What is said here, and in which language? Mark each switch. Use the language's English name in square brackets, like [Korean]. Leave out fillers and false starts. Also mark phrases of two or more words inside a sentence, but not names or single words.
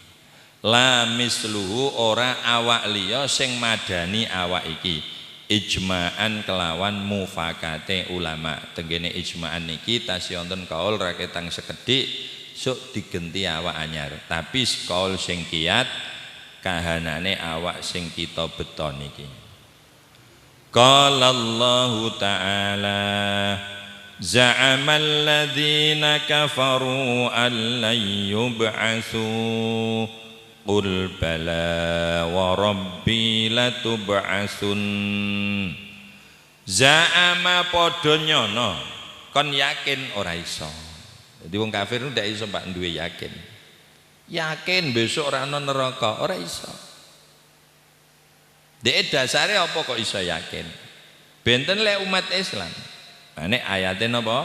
[Arabic] لا مثله [Javanese] ora awak liya sing madani awak iki ijma'an kelawan mufakate ulama. Tenggene ijma'an niki tasih wonten kaul raketang sekedhik sok digenti awak anyar, tapi kaul sing kiyat kahanane awak sing kita beton iki. [Arabic] قال الله تعالى زعم الذين كفروا أن لن يبعثوا قل بلى وربي لتبعثن. [Javanese] Za'ama padha nyono kon yakin ora iso. Jadi wong kafir ndak iso Pak duwe yakin. Yakin besok ora ana neraka, ora iso. Dek dasare apa kok iso yakin? Benten lek umat Islam. Nek ayate napa?